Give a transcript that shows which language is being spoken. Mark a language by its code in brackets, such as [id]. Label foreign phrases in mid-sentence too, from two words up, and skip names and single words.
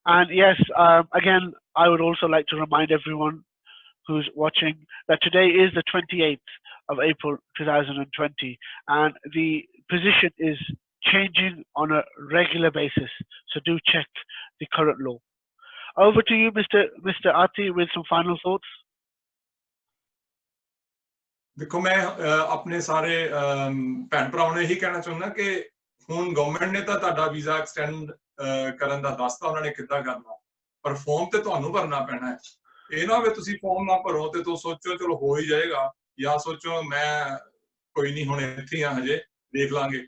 [en] And yes, again, I would also like to remind everyone who's watching that today is the 28th of April 2020, and the position is changing on a regular basis. So do check the current law. Over to you, Mr. Ati, with some final thoughts. [pa] ਦੇਖੋ ਮੈਂ ਅਪਣੇ ਸਾਰੇ ਭੈਣ ਭਰਾਵਾਂ ਨੂੰ ਇਹੀ ਕਹਿਣਾ ਚਾਹੁੰਦਾ ਕਿ ਹੁਣ ਗਵਰਨਮੈਂਟ ਨੇ ਤਾਂ ਤੁਹਾਡਾ [en] visa extend [pa] ਕਰਨ ਦਾ ਦੱਸਤਾ ਉਹਨਾਂ ਨੇ ਕਿੱਦਾਂ ਕਰਨਾ, ਪਰ ਫਾਰਮ ਤੇ ਤੁਹਾਨੂੰ ਭਰਨਾ ਪੈਣਾ ਹੈ। ਇਹ ਨਾ ਹੋਵੇ ਤੁਸੀਂ ਫਾਰਮ ਨਾ ਭਰੋ ਤੇ ਤੁਸੀਂ ਸੋਚੋ ਚਲੋ ਹੋ ਹੀ ਜਾਏਗਾ, ਜਾਂ ਸੋਚੋ ਮੈਂ ਕੋਈ ਨਹੀਂ ਹੁਣ ਇੱਥੇ ਆ ਹਜੇ ਦੇਖ ਲਾਂਗੇ।